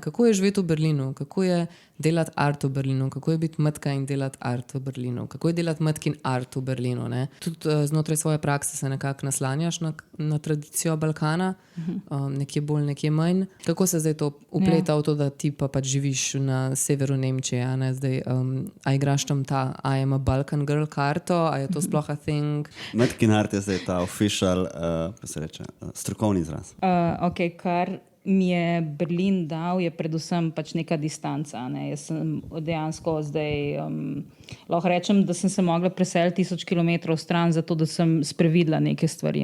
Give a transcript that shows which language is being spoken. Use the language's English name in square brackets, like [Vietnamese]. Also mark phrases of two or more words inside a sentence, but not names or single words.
[Slovenian] Kako je živeti v Berlinu, kako je delati art v Berlinu, kako je biti matka in delati art v Berlinu, kako je delati matkin art v Berlinu. Ne? Tudi znotraj svoje prakse se nekako naslanjaš na tradicijo Balkana, nekje bolj, nekje manj. Kako se zdaj to upleta v to, da ti pa pač živiš na severu Nemčije? Ne? Zdaj, a igraš tam ta [English] I am a Balkan girl [Slovenian] karto, a je to sploh [English] a thing? [Slovenian] Matkin art je zdaj ta official, se reče, strokovni izraz. Ok, kar mi je Berlin dal, je predvsem pač neka distanca. Ne? Jaz sem dejansko zdaj, lahko rečem, da sem se mogla preseliti 1000 kilometrov stran, zato da sem sprevidela neke stvari.